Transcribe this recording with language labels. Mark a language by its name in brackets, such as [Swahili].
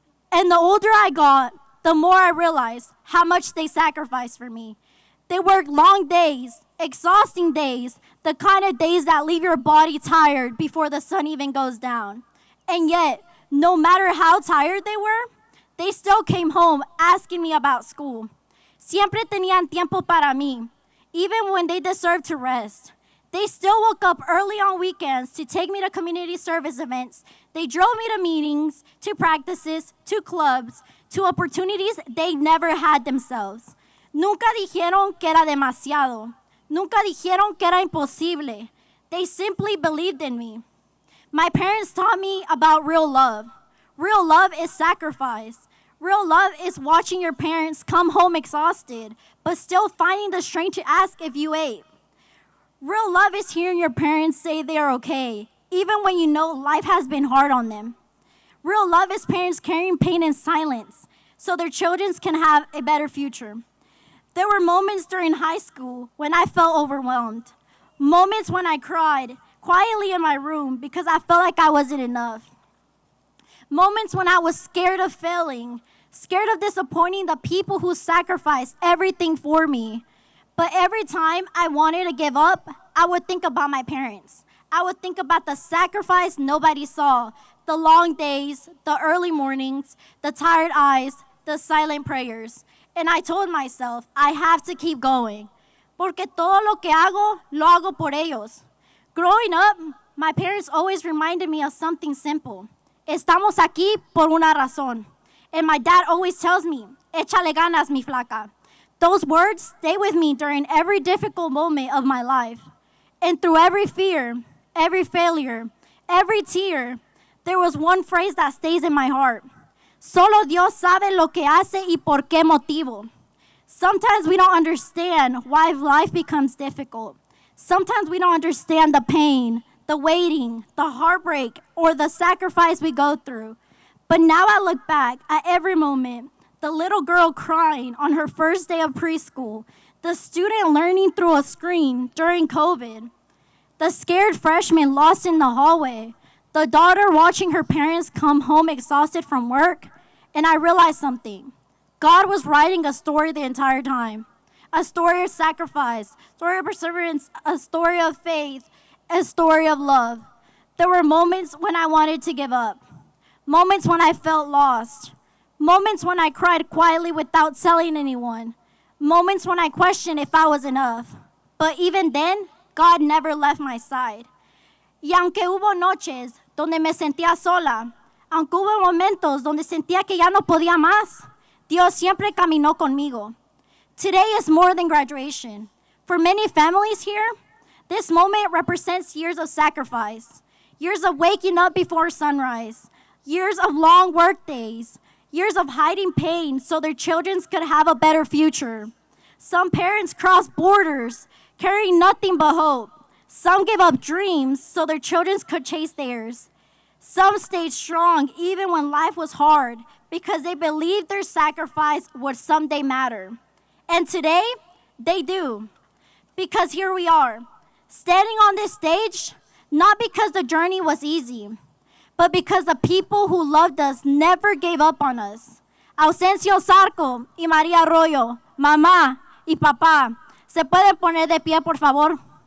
[English] And the older I got, the more I realized how much they sacrificed for me. They worked long days, exhausting days, the kind of days that leave your body tired before the sun even goes down. And yet, no matter how tired they were, they still came home asking me about school. [Spanish] Siempre tenían tiempo para mí, [English] even when they deserved to rest. They still woke up early on weekends to take me to community service events. They drove me to meetings, to practices, to clubs, to opportunities they never had themselves. [Spanish] Nunca dijeron que era demasiado. Nunca dijeron que era imposible. [English] They simply believed in me. My parents taught me about real love. Real love is sacrifice. Real love is watching your parents come home exhausted, but still finding the strength to ask if you ate. Real love is hearing your parents say they are okay, even when you know life has been hard on them. Real love is parents carrying pain in silence so their children can have a better future. There were moments during high school when I felt overwhelmed. Moments when I cried quietly in my room because I felt like I wasn't enough. Moments when I was scared of failing, scared of disappointing the people who sacrificed everything for me. But every time I wanted to give up, I would think about my parents. I would think about the sacrifice nobody saw, the long days, the early mornings, the tired eyes, the silent prayers. And I told myself, I have to keep going. [Spanish] Porque todo lo que hago, lo hago por ellos. [English] Growing up, my parents always reminded me of something simple. [Spanish] Estamos aquí por una razón. [English] And my dad always tells me, [Spanish] échale ganas, mi flaca. [English] Those words stay with me during every difficult moment of my life. And through every fear, every failure, every tear, there was one phrase that stays in my heart. [Spanish] Solo Dios sabe lo que hace y por qué motivo. [English] Sometimes we don't understand why life becomes difficult. Sometimes we don't understand the pain, the waiting, the heartbreak, or the sacrifice we go through. But now I look back at every moment, the little girl crying on her first day of preschool, the student learning through a screen during COVID, the scared freshman lost in the hallway, the daughter watching her parents come home exhausted from work, and I realized something. God was writing a story the entire time. A story of sacrifice, a story of perseverance, a story of faith, a story of love. There were moments when I wanted to give up, moments when I felt lost, moments when I cried quietly without telling anyone, moments when I questioned if I was enough. But even then, God never left my side. [Spanish] Y aunque hubo noches donde me sentía sola, aunque hubo momentos donde sentía que ya no podía más, Dios siempre caminó conmigo. [English] Today is more than graduation. For many families here, this moment represents years of sacrifice, years of waking up before sunrise, years of long work days, years of hiding pain so their children could have a better future. Some parents crossed borders, carrying nothing but hope. Some gave up dreams so their children could chase theirs. Some stayed strong even when life was hard because they believed their sacrifice would someday matter. And today, they do. Because here we are, standing on this stage, not because the journey was easy, but because the people who loved us never gave up on us. [Spanish] Ausencio Zarco y María Arroyo, mamá y papá, ¿se pueden poner de pie, por favor?